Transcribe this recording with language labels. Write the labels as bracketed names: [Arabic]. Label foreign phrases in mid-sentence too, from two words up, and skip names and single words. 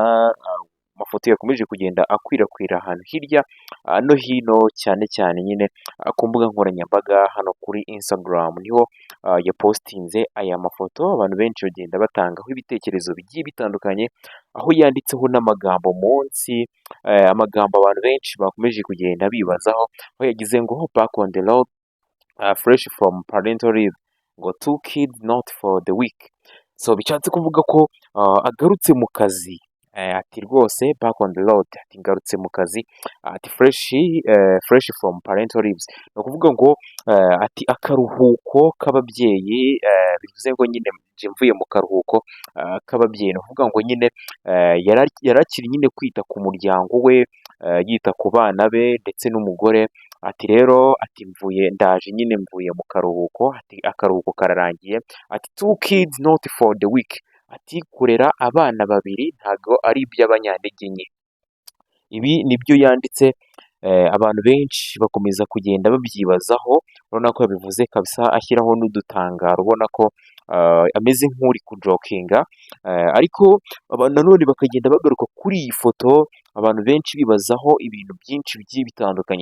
[Kinyarwanda] Amafoto yakomeje kugenda akwirakwira ahantu hirya no hino, cyane cyane nyine ku mbuga nkoranyambaga. Hano kuri Instagram niho yapostinze aya mafoto, abantu benshi bagenda batangaho ibitekerezo bigiye bitandukanye, aho yanditseho n'amagambo munsi, amagambo abantu benshi bakomeje kugenda bibazaho, aho yagize ngo [English] back on the road, fresh from parental leave, [Kinyarwanda] ngo [English] two kids not for the week. [Kinyarwanda] So bishatse kuvuga ko agarutse mu kazi, ati rwose [English] back on the road, [Kinyarwanda] ati ngarutse mu kazi, ati [English] fresh from parental leaves. [Kinyarwanda] Ni ukuvuga ngo ati akaruhuko k'ababyeyi, bivuze ngo nyine nje mvuye mu karuhuko k'ababyeyi. Ni ukuvuga ngo nyine yarakiri nyine kwita ku muryango we, yita ku bana be ndetse n'umugore. Ati rero ati ndaje nyine mvuye mu karuhuko, ati akaruhuko kararangiye, ati [English] two kids not for the week. [Kinyarwanda] Ati kurera abana babiri ntago ari iby'abanyantege nke. Ibi nibyo yanditse, abantu benshi bakomeza kugenda babyibazaho. Urabona ko yabivuze kabisa ashyiraho n'udutangaro, ubona ko ameze nk'uri kujokinga, ariko abantu nanone bakagenda bagaruka kuri iyi foto, abantu benshi bibazaho ibintu byinshi bigiye bitandukanye.